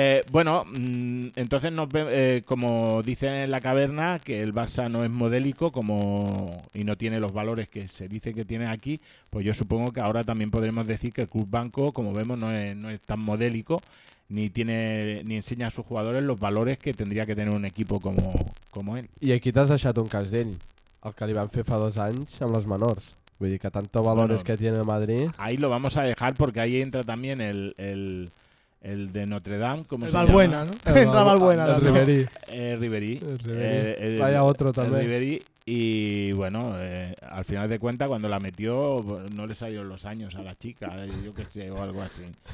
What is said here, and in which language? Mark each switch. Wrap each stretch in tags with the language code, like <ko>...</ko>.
<es>Bueno, entonces nos vemos, como dicen en la caverna, que el Barça no es modélico como y no tiene los valores que se dice que tiene aquí, pues yo supongo que ahora también podremos decir que el Club Banco, como vemos, no es tan modélico, ni tiene ni enseña a sus jugadores los valores que tendría que tener un equipo como él.</es> <ca>I aquí t'has deixat un cas d'ell, el que li van fer fa dos anys amb les menors. Vull dir</ca> <es>que tanto valores bueno, que tiene el Madrid... Ahí lo vamos a dejar porque ahí entra también el de Notre Dame, ¿cómo se Valbuena, llama? ¿No? Entra Valbuena, ¿no? Riverí. Riverí. Vaya otro también. Riverí. Y bueno, al final de cuentas, cuando la metió, no le salieron los años a la chica, yo qué sé, o algo así.</es>